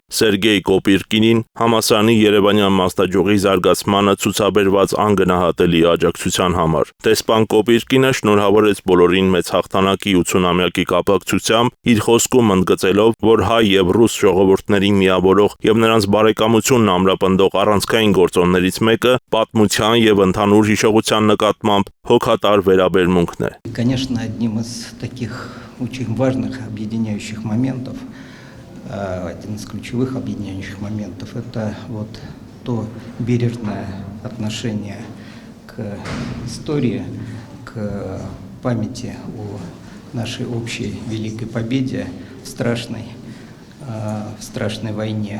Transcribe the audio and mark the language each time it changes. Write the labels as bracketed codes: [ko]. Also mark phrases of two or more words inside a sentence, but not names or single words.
[hy] Սերգեյ Կոպիրկինին համալսարանի Երևանյան մասնաճյուղի զարգացմանը ցուցաբերված անգնահատելի աջակցության համար։ Դեսպան Կոպիրկինը շնորհավորեց բոլորին մեծ հաղթանակի 80-ամյակի կապակցությամբ, իր խոսքում ընդգծելով, որ հայ եւ ռուս ժողովուրդներին միավորող եւ նրանց բարեկամությունն ամրապնդող առանցքային գործոններից մեկը պատմության եւ ընդհանուր հիշողության նկատմամբ հոգատար վերաբերմունքն է։ [ru] Конечно, одним из таких очень важных объединяющих моментов, один из ключевых объединяющих моментов, это вот то бережное отношение к истории, к памяти о нашей общей великой победе в страшной войне.